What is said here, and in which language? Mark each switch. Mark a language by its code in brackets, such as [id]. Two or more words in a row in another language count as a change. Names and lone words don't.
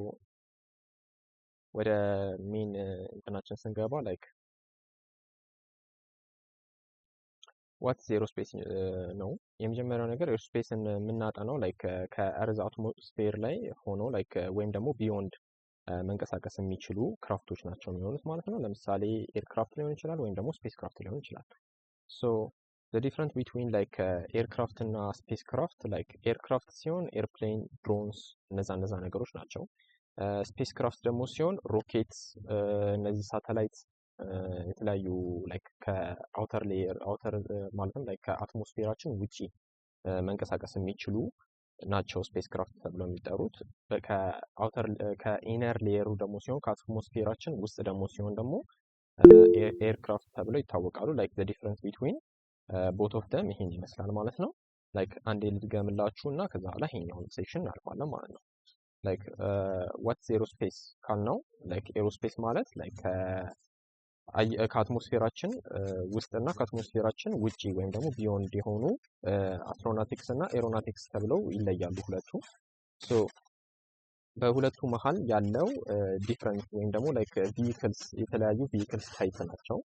[am] ወደ ሜን እንትናችን ስንገባ [en] like what's aerospace [am] ነው። የመጀመሪያው ነገር ኤሮስፔስን የምናጠናው ላይክ ከእርዝ አትሞስፌር ላይ ሆኖ ላይክ ወይም ደግሞ ቢዮንድ መንቀሳቀስ የሚችሉ ክራፍቶች ናቸው የሚሆኑት ማለት ነው። ለምሳሌ ኤርክራፍት ሊሆን ይችላል ወይም ደግሞ ስፔስ ክራፍት ሊሆን ይችላል። ሶ [en] the difference between like [am] ኤርክራፍት እና [en] space craft like aircraft [am] ሲሆን ኤርፕሌን፣ ድሮንስ እነዛ ነገሮች ናቸው። ስፔስ ክራፍት ደግሞ ሲሆን ሮኬትስ፣ እነዚህ ሳተላይት የተለያዩ ላይክ ከአውተር ሌየር ማለትም ላይክ ከአትሞስፌራችን ውጪ መንቀሳቀስ የሚችሉ ናቸው ስፔስ ክራፍት ተብለው የሚጠሩት። ከኢነር ሌየሩ ደግሞ ሲሆን ከአትሞስፌራችን ውስጥ ደግሞ ሲሆን ደግሞ ኤርክራፍት ተብለው ይታወቃሉ። ላይክ [en] the difference between both of them [am] ይሄን ይመስላል ማለት ነው። ላይክ አንዴ ልድገምላችሁ እና ከዛ በኋላ ይሄኛውን ሴክሽን እናልፋለን ማለት ነው። [en] like what's aerospace [am] ካልነው ላይክ ኤሮስፔስ ማለት ላይክ ከአትሞስፌራችን ውስጥ እና ከአትሞስፌራችን ውጪ ወይም ደግሞ ቢዮንድ የሆኑ አስትሮናቲክስ እና ኤሮናቲክስ ተብለው ይለያሉ ሁለቱ። ሶ በሁለቱ መሀል ያለው ዲፍረንስ ወይም ደግሞ [en] like vehicles፣ [am] የተለያዩ ቪሂክልስ ታይፕ ናቸው